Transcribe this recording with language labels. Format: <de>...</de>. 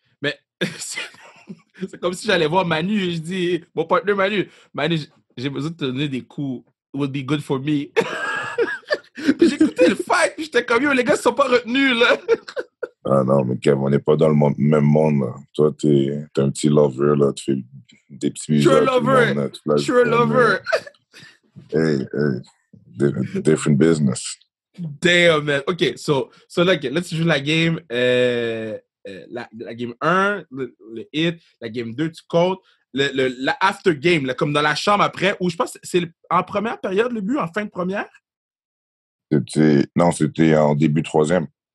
<fr>Mais c'est comme si j'allais voir Manu et je dis, mon partenaire Manu, j'ai besoin de te donner des coups.</fr> <en>It would be good for me.</en> <fr>Puis j'ai écouté le fight, puis j'étais comme, yo, les gars, ils sont pas retenus, là. Ah non, mais Kev, on n'est pas dans le même monde, là. Toi, t'es un petit lover, là. Tu fais des petits bisous à tout le monde, là. Je suis un lover.</fr> <en>Hey, different business. Damn, man.</en> <fr>OK, so là, tu joues la game, la game 1, le hit, la game 2, tu comptes, la after game, là, comme dans la chambre après, où je pense que c'est en première période le but, en fin de première? Non, c'était en début troisième.</fr>